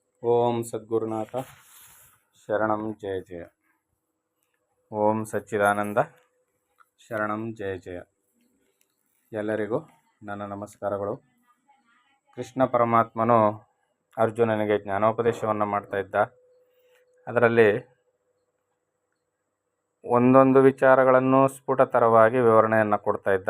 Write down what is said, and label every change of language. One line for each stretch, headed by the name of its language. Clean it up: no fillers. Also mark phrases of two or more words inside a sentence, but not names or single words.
Sanskrit: ಓಂ ಸದ್ಗುರುನಾಥ ಶರಣಂ ಜಯ ಜಯ. ಓಂ ಸಚ್ಚಿದಾನಂದ ಶರಣಂ ಜಯ ಜಯ.
Kannada: ಎಲ್ಲರಿಗೂ ನನ್ನ ನಮಸ್ಕಾರಗಳು. ಕೃಷ್ಣ ಪರಮಾತ್ಮನು ಅರ್ಜುನನಿಗೆ ಜ್ಞಾನೋಪದೇಶವನ್ನು ಮಾಡ್ತಾ ಇದ್ದ. ಅದರಲ್ಲಿ ಒಂದೊಂದು ವಿಚಾರಗಳನ್ನು ಸ್ಫುಟತರವಾಗಿ ವಿವರಣೆಯನ್ನು ಕೊಡ್ತಾ ಇದ್ದ.